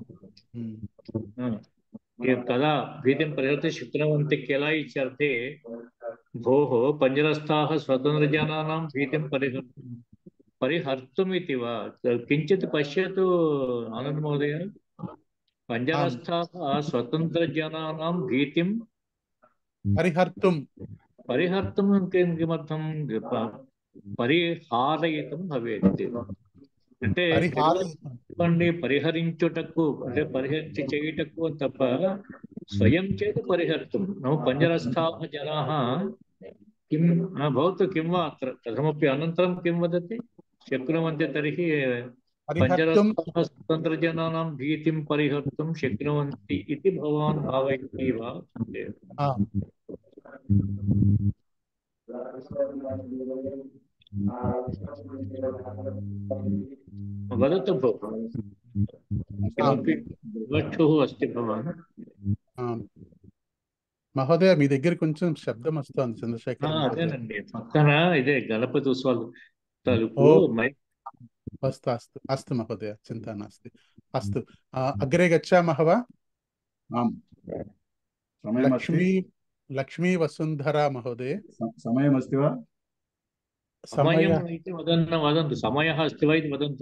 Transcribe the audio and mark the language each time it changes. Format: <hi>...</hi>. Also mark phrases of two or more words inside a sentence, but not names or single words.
<sa>कदा भीतिं परिहर्तुं शक्नुवन्ति किल इत्यर्थे भोः पञ्जरस्थाः स्वतन्त्रजनानां भीतिं परिहर्तुम् इति वा? किञ्चित् पश्यतु आनन्द महोदय, पञ्जरस्थाः स्वतन्त्रजनानां भीतिं परिहर्तुं किमर्थं పరిహారయితం</sa> <te>భవేత్ అంటే పరిహరించుటకు అంటే పరిహరించి చేయుటకు తప్ప స్వయం చేత పరిహర్తుం నమ పంజరస్థాః జనాః</te> <sa>किं भवतु किं वा अत्र कथमपि अनन्तरं किं वदति शक्नुवन्ति तर्हि पंजरस्थाः स्वतन्त्रजनानां भीतिं परिहर्तुं शक्नुवन्ति इति भवान् भावयति वा? वदतु भो, किमपि विवक्षुः अस्ति भवान्?</sa> <te>మహోదయ మీ దగ్గర కొంచెం శబ్దం వస్తుంది చంద్రశేఖర్. అదేనండి పక్కన ఇదే గణపతి ఉత్సవాలు తలుపు.</te> <sa>अस्तु अस्तु अस्तु महोदय, चिन्ता नास्ति। अस्तु अग्रे गच्छामः वा? लक्ष्मी वसुन्धरा महोदय समयमस्ति वा? समयः इति वदन्तु, समयः अस्ति वा इति वदन्तु।</sa>